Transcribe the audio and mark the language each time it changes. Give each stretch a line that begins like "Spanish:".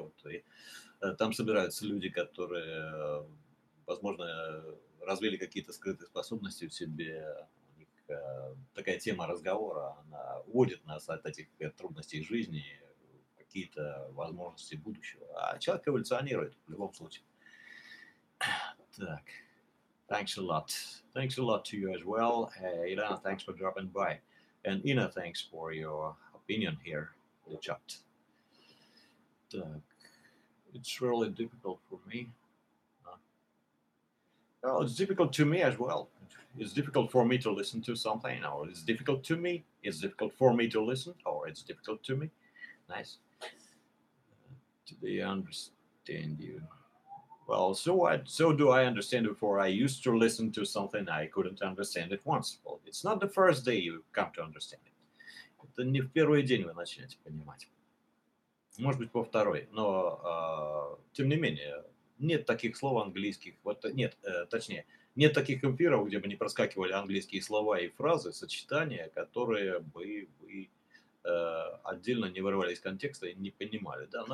Russian: Вот, и там собираются люди, которые, возможно, развили какие-то скрытые способности в себе. У них такая тема разговора, она уводит нас от этих трудностей жизни, какие-то возможности будущего. А человек эволюционирует в любом случае. Так.
English: Thanks a lot. Thanks a lot to you as well. Ilana, thanks for dropping by. And Ina, thanks for your opinion here in the chat.
Russian: Так.
English: It's really difficult for me. Well, it's difficult to me as well. It's difficult for me to listen to something, or it's difficult to me. It's difficult for me to listen, or it's difficult to me. Nice. Do they understand you? Well, so do I understand before. I used to listen to something, I couldn't understand it once. Well, it's not the first day you come to understand it.
Russian: Это не в первый день вы начнете понимать. Может быть, во второй. Но, тем не менее, нет таких слов английских. Вот нет, точнее, нет таких эфиров, где бы не проскакивали английские слова и фразы, сочетания, которые бы вы отдельно не вырывали из контекста и не понимали. Да?